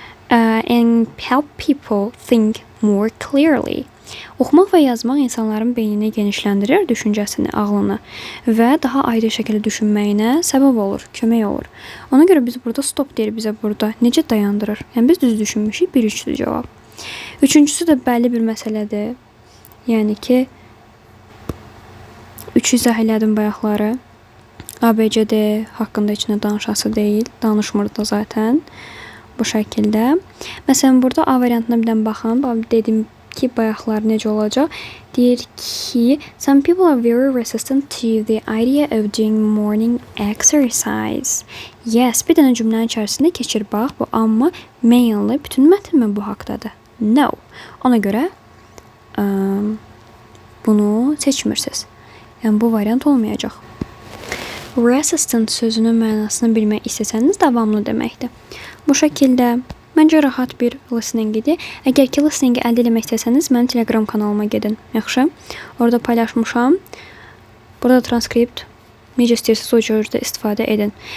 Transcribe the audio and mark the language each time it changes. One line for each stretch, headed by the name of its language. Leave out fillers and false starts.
English: And help people think more clearly.
Azerbaijani: Oxumaq və yazmaq insanların beynini genişləndirir, düşüncəsini, ağlını və daha aydın şəkildə düşünməyinə səbəb olur, kömək olur. Ona görə biz burada stop deyir bizə burada. Necə dayandırır? Yəni biz düz düşünmüşük, 1-3-dür cavab. Üçüncüsü də bəlli bir məsələdir. Yəni ki 3 izah elədim bayaqları. ABCD haqqında heç nə danışası deyil, danışmır da zaten. Bu şəkildə. Məsələn, burada A variantına bir dən baxın. Dedim ki, bayaqlar necə olacaq? Deyir ki,
English: some people are very resistant to the idea of doing morning exercise.
Azerbaijani: Yes, bir dənə cümlənin içərisində keçir bax bu, amma mainly bütün mətn mi bu haqdadır?
English: No.
Azerbaijani: Ona görə bunu seçmirsiniz. Yəni bu variant olmayacaq. Resistant sözünün mənasını bilmək istəsəniz davamlı deməkdir. Bu şəkildə məncə rahat bir listening idi. Əgər ki listeningi əldə etmək istəsəniz, mənim Telegram kanalıma gedin. Yaxşı? Orada paylaşmışam. Burada transkript necə istəyirsiniz o cürdə istifadə edin.